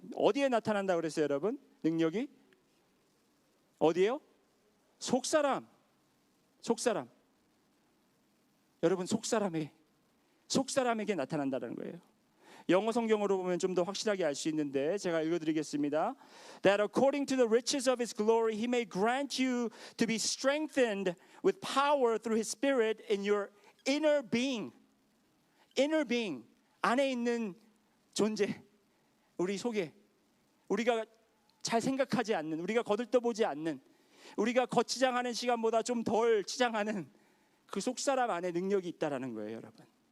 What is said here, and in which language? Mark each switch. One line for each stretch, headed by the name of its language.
Korean: 어디에 나타난다 그랬어요 여러분? 능력이 어디에요? 속사람. 여러분 속사람에게 나타난다는 거예요. 영어 성경으로 보면 좀 더 확실하게 알 수 있는데 제가 읽어드리겠습니다.
English: That according to the riches of His glory He may grant you to be strengthened with power through His Spirit in your inner being.
Korean: Inner being, 안에 있는 존재, 우리 속에 우리가 잘 생각하지 않는, 우리가 거들떠보지 않는, 우리가 겉치장하는 시간보다 좀 덜 치장하는 그 속사람 안에 능력이 있다라는 거예요 여러분.